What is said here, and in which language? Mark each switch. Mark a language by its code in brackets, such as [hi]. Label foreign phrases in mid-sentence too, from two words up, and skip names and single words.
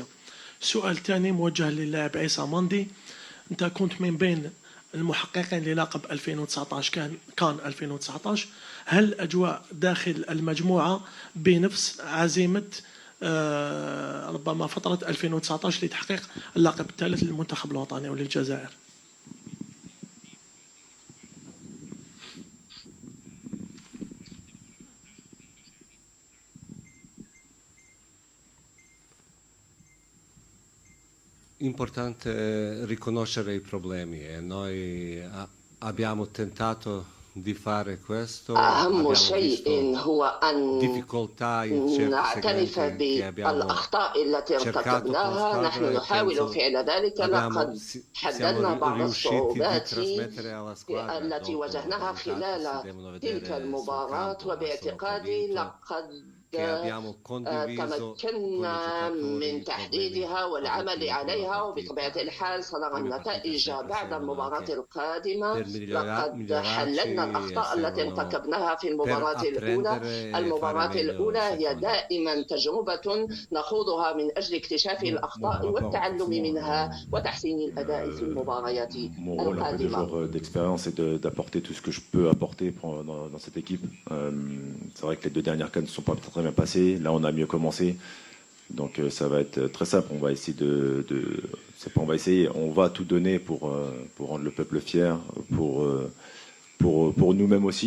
[ar] السؤال الثاني موجه للاعب عيسى ماندي. أنت كنت من بين المحققين للقب 2019 كان 2019. هل الأجواء داخل المجموعة بنفس عزيمة ربما فترة 2019 لتحقيق اللقب الثالث للمنتخب الوطني وللجزائر؟ [it] Importante riconoscere i problemi e noi abbiamo tentato di fare questo. [ar] أهم شيء هو أن [it] difficoltà in certi [ar] نعترف [it] segmenti che abbiamo [ar] بالأخطاء التي ارتكبناها. نحن نحاول فعل ذلك. لقد حددنا بعض الصعوبات التي واجهناها خلال تلك المباراة، وباعتقادي لقد تمكنا من تحديدها والعمل عليها، وبطبيعة الحال سنرى النتائج بعد المباراة القادمة. لقد حللنا الأخطاء التي ارتكبناها في المباراة الأولى. المباراة الأولى هي دائما تجربة نخوضها من أجل اكتشاف الأخطاء والتعلم منها وتحسين الأداء في المباريات القادمة. [fr] D'expérience et d'apporter tout ce que je peux apporter dans cette équipe. C'est vrai que les 2 dernières cannes ne sont pas très bien passées. Là, on a mieux commencé. Donc, ça va être très simple. On va essayer c'est pas on va essayer, on va tout donner pour rendre le peuple fier, pour nous-mêmes aussi.